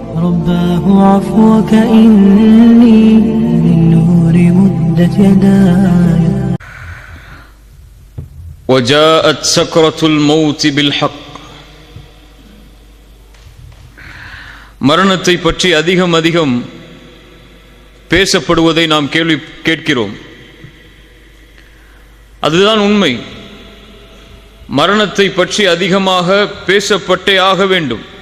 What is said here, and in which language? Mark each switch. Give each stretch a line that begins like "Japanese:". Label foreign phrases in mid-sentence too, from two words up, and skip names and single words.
Arabic: رباه عفوك إني للنور مدت يداي وجاءت سكرة الموت بالحق.
Tamil: மரணத்தை பற்றி அதிகம் பேசப்படுவதை நாம் கேட்கிறோம். அதுதான் உண்மை. மரணத்தை பற்றி அதிகமாக பேசப்பட்டே ஆக வேண்டும்.